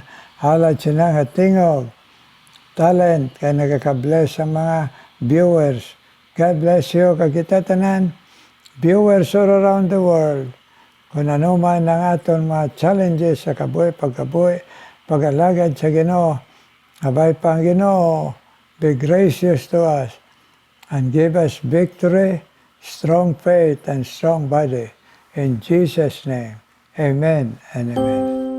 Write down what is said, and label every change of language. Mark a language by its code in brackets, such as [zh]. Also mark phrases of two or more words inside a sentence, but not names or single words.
[hil] Halad sinang hatingog. Talent kay nagaka-bless ang mga viewers. [en] God bless you. [hil] Kagita tanan. [en] Viewers all around the world. [hil] Kung ano man ang aton mga challenges sa kabuhi, pagkabuhi, pag-alagad sa Ginoo. Abay pa ang Ginoo, [en] be gracious to us and give us victory, strong faith, and strong body. In Jesus' name, amen and amen.